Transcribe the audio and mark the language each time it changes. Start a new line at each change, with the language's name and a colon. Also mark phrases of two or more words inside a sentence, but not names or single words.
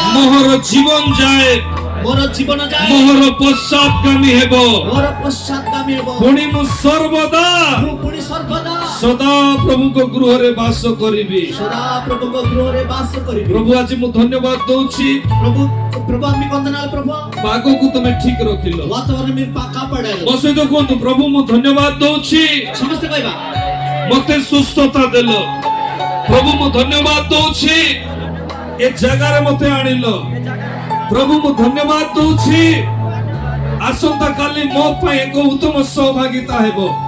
Odia: ମୋହର ଜୀବନ ଯାଏ ମୋର ଜୀବନ ଯାଏ ମୋହର ପଶ୍ଚାତଗାମୀ ହେବ। ମୋର ପଶ୍ଚାତଗାମୀ ହେବ। ପୁଣି ମୁଁ ସର୍ବଦା ମୁଁ ପୁଣି ସର୍ବଦା ସଦା ପ୍ରଭୁଙ୍କ ଗୃହରେ ବାସ କରିବି। ସଦା ପ୍ରଭୁଙ୍କ ଗୃହରେ ବାସ କରିବି। ପ୍ରଭୁ ଆଜି ମୁଁ ଧନ୍ୟବାଦ ଦଉଛି,
Telugu: ప్రభు ప్రభు మీకు వందనాలు ప్రభు.
Odia: ପାଗକୁ ତମେ ଠିକ ରଖିଲ।
Telugu: వాతావరణం మీరు కాపాడారు.
Odia: ମୋ ସହିତ କୁହନ୍ତୁ, ପ୍ରଭୁ ମୁଁ ଧନ୍ୟବାଦ ଦଉଛି, ସମସ୍ତେ କହିବା ମତେ ସୁସ୍ଥତା ଦେଲ। ପ୍ରଭୁ ମୁଁ ଧନ୍ୟବାଦ ଦଉଛି, ଏ ଜାଗାରେ ମତେ ଆଣିଲ। ପ୍ରଭୁ ମୁଁ ଧନ୍ୟବାଦ ଦଉଛି, ଆସନ୍ତା କାଲି ମୋ ପାଇଁ ଏକ ଉତ୍ତମ ସହଭାଗିତା ହେବ।